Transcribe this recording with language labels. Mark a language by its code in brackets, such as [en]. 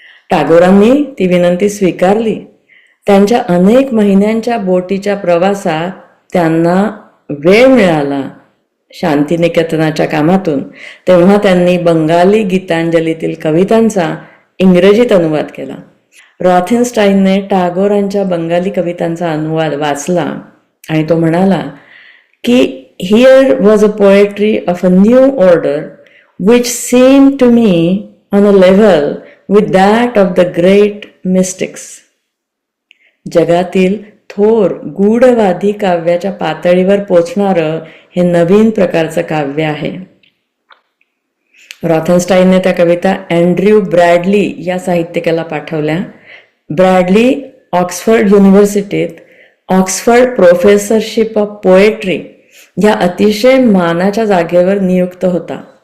[mr] टागोरांनी ती विनंती स्वीकारली. त्यांच्या अनेक महिन्यांच्या बोटीच्या प्रवासात त्यांना वेळ मिळाला शांतिनिकेतनाच्या कामातून. तेव्हा त्यांनी बंगाली गीतांजलीतील कवितांचा इंग्रजीत अनुवाद केला. रॉथेनस्टाईनने टागोरांच्या बंगाली कवितांचा अनुवाद वाचला आणि तो म्हणाला की [en] here was a poetry of a new order which seemed to me on a level with that of the great mystics. [mr] जगातील थोर गूढवादी काव्याच्या पातळीवर पोचणारं हे नवीन प्रकारचं काव्य आहे. रॉथेनस्टाईनने त्या कविता अँड्र्यू ब्रॅडली या साहित्यिकाला पाठवल्या. Bradley Oxford युनिव्हर्सिटीत Oxford professorship of poetry या अतिशय मानाच्या जागेवर नियुक्त होता.